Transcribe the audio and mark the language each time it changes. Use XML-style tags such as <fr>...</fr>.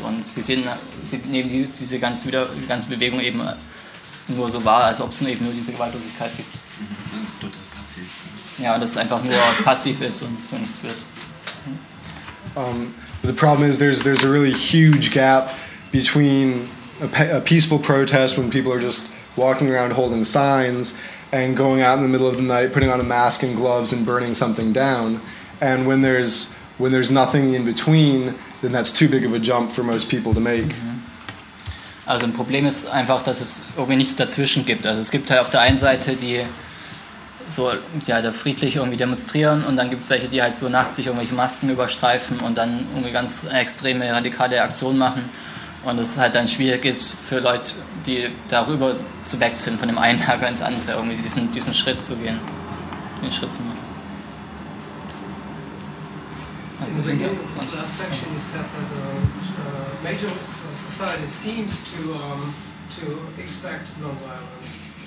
<de>Und sie nehmen diese ganze Bewegung eben nur so wahr, als ob es eben nur diese Gewaltlosigkeit gibt. Ja, dass es einfach nur passiv ist und so nichts wird.</de> <en>The problem is there's a really huge gap between a peaceful protest when people are just walking around holding signs and going out in the middle of the night, putting on a mask and gloves and burning something down. And when there's nothing in between, then that's too big of a jump for most people to make.</en> <de>Also ein Problem ist einfach, dass es irgendwie nichts dazwischen gibt. Also es gibt halt auf der einen Seite die so ja da friedlich irgendwie demonstrieren und dann gibt es welche, die halt so nachts sich irgendwelche Masken überstreifen und dann irgendwie ganz extreme radikale Aktionen machen. Und es ist halt dann schwierig ist für Leute, die darüber zu wechseln von dem einen Lager ins andere, irgendwie diesen Schritt zu gehen, den Schritt zu machen.</de> <en>In the beginning of this last section, you said that the major society seems to expect nonviolence.</en>